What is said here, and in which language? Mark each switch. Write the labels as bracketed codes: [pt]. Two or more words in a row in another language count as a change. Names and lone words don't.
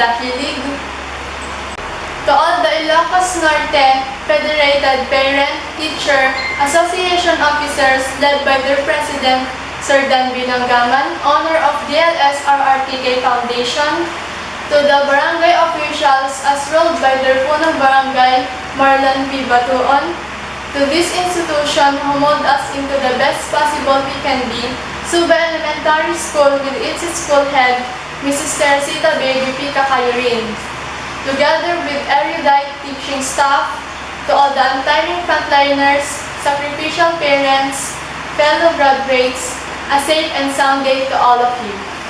[en] Dahilig, to all the Ilocos Norte Federated Parent, Teacher, Association officers led by their President, Sir Dan Binanggaman, owner of DLS RRTK Foundation, to the barangay officials as ruled by their [tl] punong barangay, [en] Marlon P. Batuon, to this institution who mold us into the best possible we can be, Suba Elementary School with its school head, Mrs. Teresita Baby P. Kakayurin, together with erudite teaching staff, to all the untiring frontliners, sacrificial parents, fellow graduates, a safe and sound day to all of you.